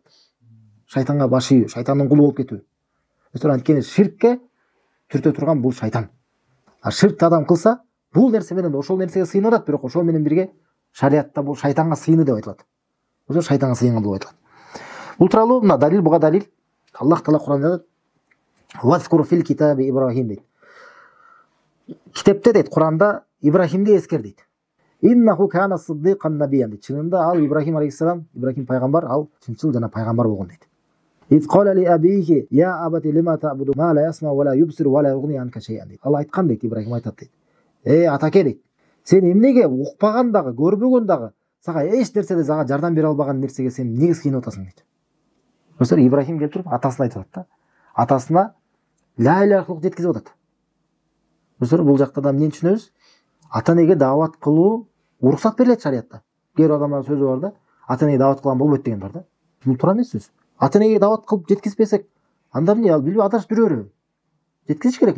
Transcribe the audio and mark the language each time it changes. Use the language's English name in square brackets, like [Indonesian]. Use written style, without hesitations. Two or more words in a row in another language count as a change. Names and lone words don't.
[Kyrgyz] Шайтанга баш ийүү, шайтандын кулу болуп кетүү. Көрсөтөр, анткени ширкке түртө турган бул шайтан. А ширкти адам кылса, бул нерсе менен ошол нерсеге сыйынып атат, бирок ошол менен бирге шариатта бул шайтанга сыйынуу деп айтылат. Ошо шайтанга сыйынган деп айтылат. Бул тууралуу мына далил, буга далил. Аллах Таала Куранда айтат: [Arabic] "واذكر في الكتاب إبراهيم" дейт. [Kyrgyz] Китепте дейт, Куранда Ибрахимди эскер дейт. [Arabic] إنه كان صديقا نبيا [Kyrgyz] дейт. Чынында ал Ибрахим алейхиссалам, Ибрахим пайгамбар, ал чынчыл жана пайгамбар болгон дейт. [Arabic] إذ قال لأبيه يا أبت لم تعبد ما لا يسمع ولا يبصر ولا يغني عنك شيئا дейт. [Kyrgyz] Ал айткан дейт, Ибрахим айтат дейт. Атаке дейт. Сен эмнеге укпаган дагы, көрбөгөн дагы, сага эч нерседе сага жардам бере албаган нерсеге сен эмнеге сыйынып атасың дейт. Көрсөтөр, Ибрахим келип туруп атасына айтып атат да. Атасына [Arabic] لا إله إلا الله [Kyrgyz] жеткизип атат. Көрсөтөр, бул жакта да эмнени түшүнөбүз? Ата энеге даават кылуу уруксат берилет шариатта. Кээ бир адамдардын сөзү бар да, ата энеге даават кылган болбойт деген бар да. Бул туура эмес сөз. Ата энеге даават кылып жеткизбесек, анда эмне, ал билбей адашып жүрө береби? Жеткизиш керек.